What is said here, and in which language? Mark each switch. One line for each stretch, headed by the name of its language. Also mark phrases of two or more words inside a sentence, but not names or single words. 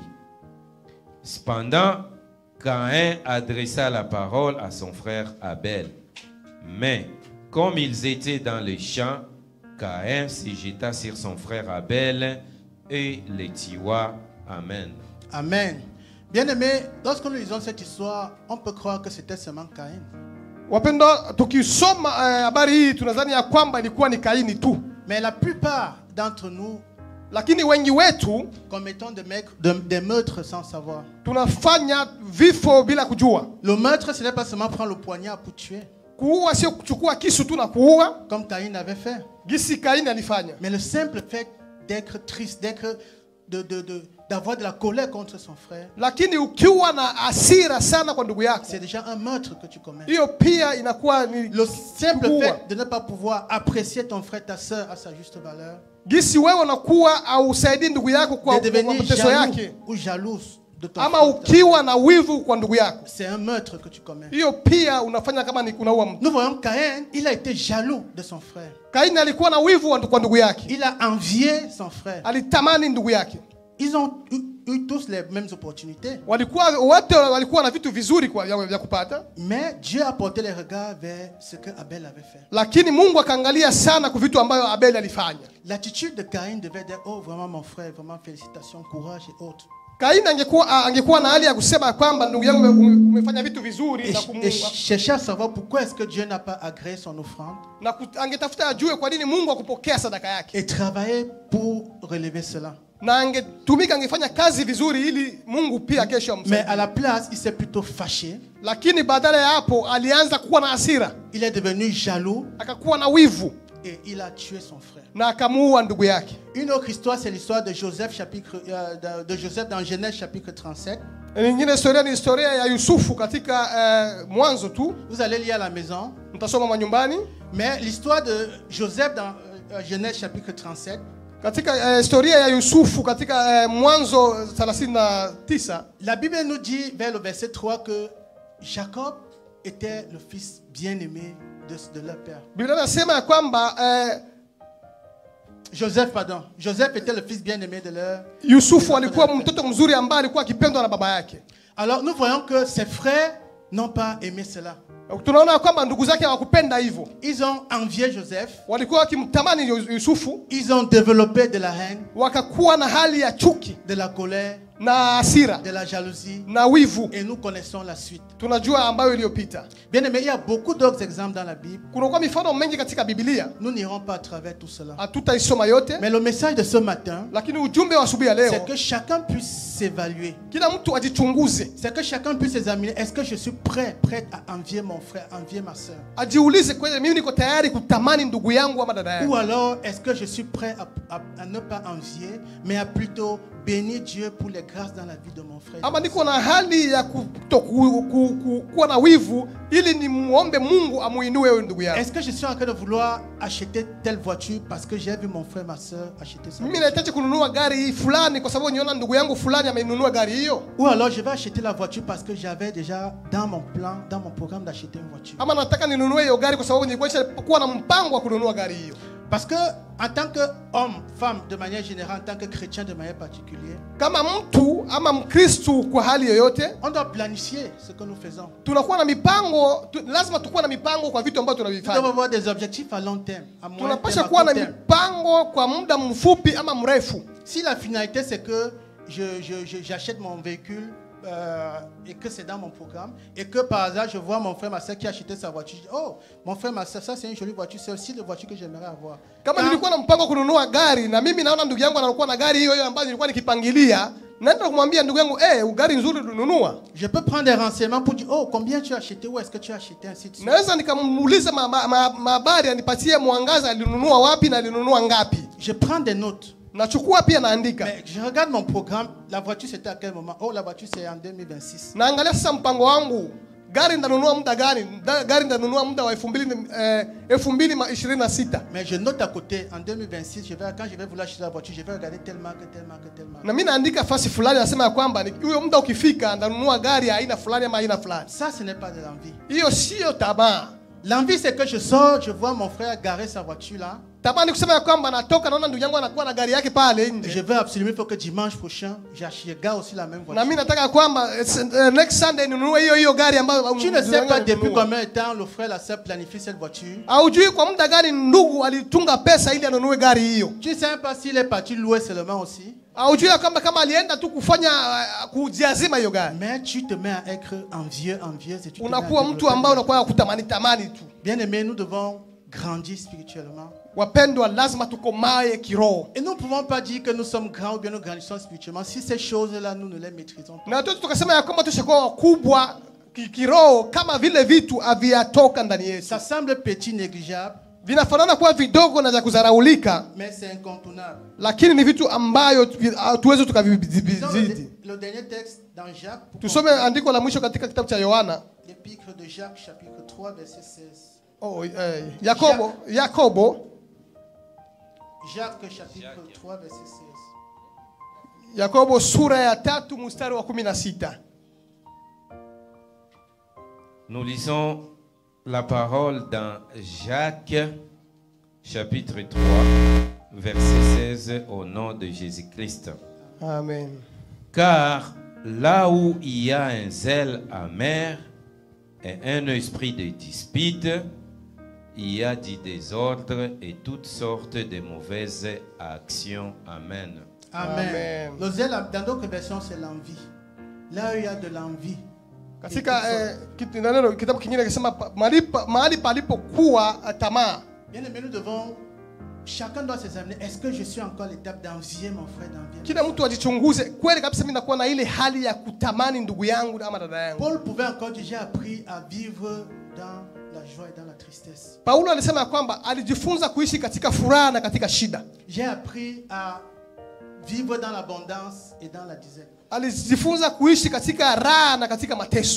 French: Cependant, Caïn adressa la parole à son frère Abel. Mais comme ils étaient dans les champs, Caïn se jeta sur son frère Abel et le tua. Amen. Amen. Bien-aimés, lorsque nous lisons cette histoire, on peut croire que c'était seulement Caïn.
Swahili: Wapendwa, tukisoma habari hii tunadhani ya kwamba ilikuwa ni Kaini tu.
French: Mais la plupart d'entre nous,
Swahili: Lakini wengi wetu
French: commettons des meurtres sans savoir.
Swahili: tunafanya vifo bila kujua.
French: Le meurtre, ce n'est pas seulement prendre le poignard pour tuer,
Swahili: Kuua sio kuchukua kisu tu na kuua,
French: comme Caïn avait fait.
Swahili: gisi Kaini alifanya.
French: Mais le simple fait d'être triste, d'avoir de la colère contre son frère,
Swahili: Lakini ukiwa na hasira sana kwa ndugu yako,
French: c'est déjà un meurtre que tu commets.
Swahili: hiyo pia inakuwa ni
French: Le simple
Swahili: kuua.
French: fait de ne pas pouvoir apprécier ton frère, ta soeur à sa juste valeur,
Swahili: Gisi wewe unakuwa au usaidii ndugu yako kwa
French: de devenir
Swahili: mateso
French: jaloux
Swahili: yake,
French: ou jalouse de ton
Swahili: ama
French: frère,
Swahili: ukiwa na wivu kwa ndugu yako,
French: c'est un meurtre que tu commets.
Swahili: hiyo pia unafanya kama ni kunaua mtu.
French: Nous voyons Caïn, il a été jaloux de son frère.
Swahili: Kaini alikuwa na wivu kwa ndugu yake,
French: Il a envié son frère.
Swahili: alitamani ndugu yake.
French: Ils ont eu tous les mêmes opportunités.
Swahili: Wote walikuwa na vitu vizuri vya kupata,
French: Mais Dieu a porté les regards vers ce que Abel avait fait.
Swahili: lakini Mungu akaangalia sana kwa vitu ambayo Abel alifanya.
French: L'attitude de Caïn devait dire, oh vraiment mon frère, vraiment félicitations, courage et autres.
Swahili: Kaini angekuwa na hali ya kusema kwamba ndugu yangu umefanya vitu vizuri
French: Et chercher à savoir pourquoi est-ce que Dieu n'a pas agréé son offrande.
Swahili: na angetafuta ajue kwa nini Mungu akupokea sadaka yake,
French: Et travailler pour relever cela.
Swahili: na angefanya kazi vizuri ili Mungu pia kesho
French: Mais
Swahili: amsaidie.
French: à la place, il s'est plutôt fâché.
Swahili: Lakini badala ya hapo alianza kuwa na hasira,
French: Il est devenu jaloux
Swahili: akakuwa na wivu
French: et il a tué son frère.
Swahili: na akamuua ndugu yake.
French: Une autre histoire, c'est l'histoire de Joseph, de Joseph dans Genèse chapitre 37.
Swahili: Nyingine historia ni historia ya Yusufu katika Mwanzo tu,
French: Vous allez lire à la maison.
Swahili: mtasoma manyumbani.
French: Mais l'histoire de Joseph dans Genèse chapitre 37,
Swahili: Katika historia ya Yusufu katika Mwanzo 39,
French: la Bible nous dit vers le verset 3 que Jacob était le fils bien-aimé de leur père.
Swahili: Biblia inasema ya kwamba
French: Joseph était le fils bien-aimé de leur.
Swahili: Yusufu alikuwa mtoto mzuri ambaye alikuwa akipendwa na baba yake.
French: Alors nous voyons que ses frères n'ont pas aimé cela.
Swahili: Tunaona kwamba ndugu zake hawakupenda hivyo,
French: Ils ont envié Joseph.
Swahili: walikuwa wakimtamani Yusufu,
French: Ils ont développé de la haine,
Swahili: wakakuwa na hali ya chuki
French: de la colère,
Swahili: na hasira
French: de la jalousie.
Swahili: na wivu.
French: Et nous connaissons la suite.
Swahili: Tunajua ambayo iliyopita.
French: Bien aimé, il y a beaucoup d'autres exemples dans la Bible.
Swahili: Kunakuwa mifano mengi katika Biblia,
French: Nous n'irons pas à travers tout cela.
Swahili: hatutaisoma yote,
French: Mais le message de ce matin,
Swahili: lakini ujumbe wa asubuhi ya
French: c'est
Swahili: leo,
French: que chacun puisse s'évaluer.
Swahili: kila mtu ajichunguze,
French: C'est que chacun puisse examiner. Est-ce que je suis prête à envier mon frère, envier ma soeur?
Swahili: ajiulize, kweli mimi niko tayari kutamani ndugu yangu ama dada yangu,
French: Ou alors, est-ce que je suis prêt à ne pas envier, mais à plutôt bénir Dieu pour les grâces dans la vie de mon frère?
Swahili: ama niko na hali ya kuwa na wivu ili nimuombe Mungu amuinue huyo ndugu yangu.
French: Est-ce que je suis en train de vouloir acheter telle voiture parce que j'ai vu mon frère, ma soeur acheter ça?
Swahili: Mimi nahitaji kununua gari fulani kwa sababu niona ndugu yangu fulani amenunua gari hiyo,
French: Ou alors je vais acheter la voiture parce que j'avais déjà dans mon plan, dans mon programme d'acheter une voiture.
Swahili: ama nataka ninunue hiyo gari kwa sababu nilikuwa kuwa na mpango wa kununua gari hiyo.
French: Parce que en tant qu'homme, femme de manière générale, en tant que chrétien de manière particulière,
Swahili: Kama mtu ama Mkristu kwa hali yoyote,
French: on doit planifier ce que nous faisons.
Swahili: tunakuwa na mipango, lazima tukuwa na mipango kwa vitu ambavyo
French: Nous devons
Swahili: tunavifanya.
French: avoir des objectifs à long terme, à moyen terme,
Swahili: Tunapaswa
French: à
Swahili: kuwa na
French: court terme.
Swahili: mipango kwa muda mfupi ama mrefu.
French: Si la finalité c'est que j'achète mon véhicule et que c'est dans mon programme et que par hasard je vois mon frère, ma soeur qui a acheté sa voiture, je dis, oh, mon frère, ma soeur, ça c'est une jolie voiture, c'est aussi la voiture que j'aimerais avoir.
Swahili: Kama nilikuwa na mpango kununua gari na mimi naona ndugu yangu anakuwa na gari hiyo hiyo ambayo nilikuwa nikipangilia, Naenda kumwambia ndugu yangu, gari nzuri ulinunua.
French: Je peux prendre des renseignements pour dire, oh, combien tu as acheté, où est-ce que tu as acheté, ainsi de suite.
Swahili: Naweza nikamuuliza habari anipatie mwangaza alinunua wapi na alinunua ngapi.
French: Je prends des notes.
Swahili: Nachukua pia naandika.
French: Mais je regarde mon programme, la voiture c'était à quel moment? Oh, la voiture c'est en 2026.
Swahili: Naangalia sasa mpango wangu. Gari ndanunua muda gani? Gari ndanunua muda wa 2026.
French: Mais je note à côté, en 2026, quand je vais vouloir acheter la voiture, je vais regarder telle marque.
Swahili: Na mimi naandika fasi fulani nasema ya kwamba huyo muda ukifika ndanunua gari aina fulani ama aina fulani.
French: Ça, ce n'est pas de l'envie.
Swahili: Hiyo sio tamaa.
French: L'envie, c'est que je sors, je vois mon frère garer sa voiture là.
Swahili: Tamaa ni kusema ya kwamba natoka naona ndugu yangu anakuwa na gari yake pale nje.
French: Je veux absolument, il faut que dimanche prochain, j'achète aussi la même voiture.
Swahili: Na mimi nataka kwamba
English: next Sunday
Swahili: ninunue hiyo gari ambayo.
French: Tu ne sais pas depuis combien de temps le frère la sœur planifie cette voiture.
Swahili: Haujui kwa muda gani ndugu alitunga pesa ili anunue gari hiyo.
French: Tu ne sais pas s'il est parti louer seulement aussi.
Swahili: Haujui kama alienda tu kufanya kujiazima hiyo gari.
French: Mais tu te mets à être envieux et tu
Swahili: unakuwa mtu ambaye unakuwa kutamani tu.
French: Bien aimé, nous devons grandir spirituellement.
Swahili: Wapendwa, lazima tukomae kiroho.
French: Et nous ne pouvons pas dire que nous sommes grands ou bien nous grandissons spirituellement si ces choses-là nous ne les maîtrisons pas.
Swahili: Na tukasema ya kwamba tushakuwa wakubwa kiroho kama vile vitu haviyatoka ndani yetu.
French: Ça semble petit, négligeable.
Swahili: Vinafanana kuwa vidogo na vya kudharaulika.
French: Mais c'est incontournable.
Swahili: Lakini ni vitu ambayo tuweze tukavizidi.
French: Le dernier texte dans Jacques.
Swahili: Tusome andiko la mwisho katika kitabu cha Yohana.
French: L'épître de Jacques chapitre 3 verset 16.
Swahili: Yakobo.
French: Jacques chapitre 3 verset 16.
Swahili: Yakobo sura ya 3 mstari wa 16.
French: Nous lisons la parole dans Jacques chapitre 3 verset 16 au nom de Jésus-Christ. Amen. Car là où il y a un zèle amer et un esprit de dispute, il y a du désordre et toutes sortes de mauvaises actions. Amen. Amen. Le zèle, dans d'autres versions, c'est l'envie. Là où il y a de l'envie.
Swahili: Katika kitabu kingine kinasema mahali palipokuwa tamaa.
French: Bien aimé, nous devons, chacun doit s'examiner. Est-ce que je suis encore à l'étape d'envier mon frère, d'envier?
Swahili: Kila mtu ajichunguze, kweli kabisa mimi nakuwa na ile hali ya kutamani ndugu yangu ama dada yangu.
French: Paul pouvait encore dire, j'ai appris à vivre dans la joie et dans la tristesse.
Swahili: Paulo alisema kwamba alijifunza kuishi katika furaha na katika shida.
French: J'ai appris à vivre dans l'abondance et dans la disette.
Swahili: Alijifunza kuishi katika raha na katika mateso.